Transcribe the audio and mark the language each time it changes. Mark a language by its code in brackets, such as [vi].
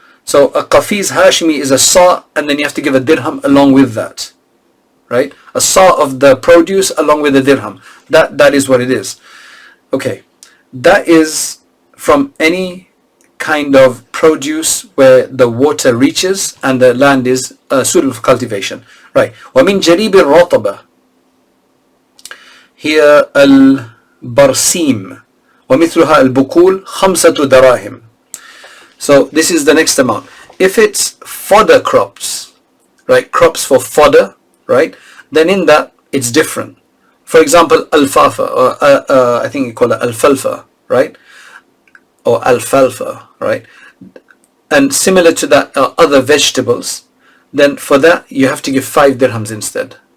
[en] So a Qafiz Hashimi is a sa', and then you have to give a dirham along with that, right? A sa' of the produce along with the dirham. That is what it is. Okay, that is from any kind of produce where the water reaches and the land is suitable for cultivation, right? [ar] وَمِنْ جَرِيبِ الرَّطَبَةِ [en] here [ar] al-barsim وَمِثْلُهَا الْبُقُولِ خَمْسَةُ دَرَاهِمْ. [en] So this is the next amount. If it's fodder crops, right, crops for fodder, right, then in that it's different. For example, alfalfa, or I think you call it alfalfa, right, or alfalfa, right, and similar to that other vegetables, then for that you have to give 5 dirhams instead.